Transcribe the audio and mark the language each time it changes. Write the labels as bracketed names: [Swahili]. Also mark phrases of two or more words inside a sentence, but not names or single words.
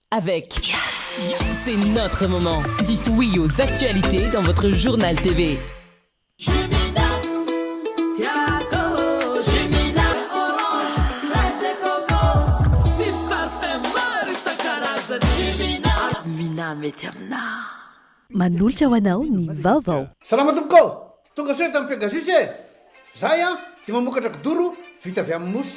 [French] avec. C'est notre moment. Dites oui aux actualités dans votre journal TV. [Malagasy] Manolotra ho anao ny vaovao. Salama tompoko, tonga soe tamin'ny Pegasus e. Zahay dia mamokatra kidoro vita avy amin'ny mosy.